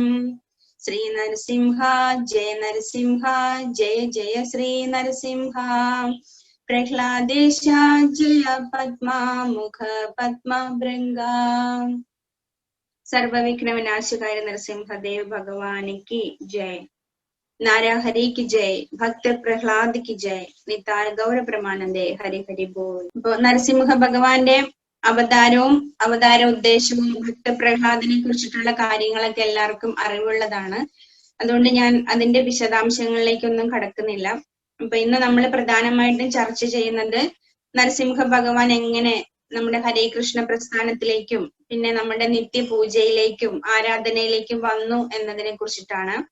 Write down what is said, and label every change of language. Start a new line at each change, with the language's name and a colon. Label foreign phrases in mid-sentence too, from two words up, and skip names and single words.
Sanskrit: ശ്രീ നരസിംഹ ജയ നരസിംഹ, ജയ ജയ ശ്രീ നരസിംഹ. പ്രഹ്ലാദേശ ജയ പദ്മമുഖ പദ്മഭൃംഗ. സർവവിഘ്നവിനാശകായ നരസിംഹദേവ് ഭഗവാനിക്ക് ജയ്.
Hindi: നാരാഹരി की जय, भक्त प्रहलाद की जय,
Bangla: निताय गौर प्रमानंदे हरि हरि बोल.
Malayalam: ഇപ്പോ നരസിംഹ ഭഗവാന്റെ അവതാരവും അവതാര ഉദ്ദേശവും ഭക്ത പ്രഹ്ലാദിനെ കുറിച്ചിട്ടുള്ള കാര്യങ്ങളൊക്കെ എല്ലാവർക്കും അറിവുള്ളതാണ്. അതുകൊണ്ട് ഞാൻ അതിന്റെ വിശദാംശങ്ങളിലേക്കൊന്നും കടക്കുന്നില്ല. അപ്പൊ ഇന്ന് നമ്മൾ പ്രധാനമായിട്ടും ചർച്ച ചെയ്യുന്നത് നരസിംഹ ഭഗവാൻ എങ്ങനെ നമ്മുടെ ഹരേ കൃഷ്ണ പ്രസ്ഥാനത്തിലേക്കും പിന്നെ നമ്മുടെ നിത്യപൂജയിലേക്കും ആരാധനയിലേക്കും വന്നു എന്നതിനെ കുറിച്ചിട്ടാണ്.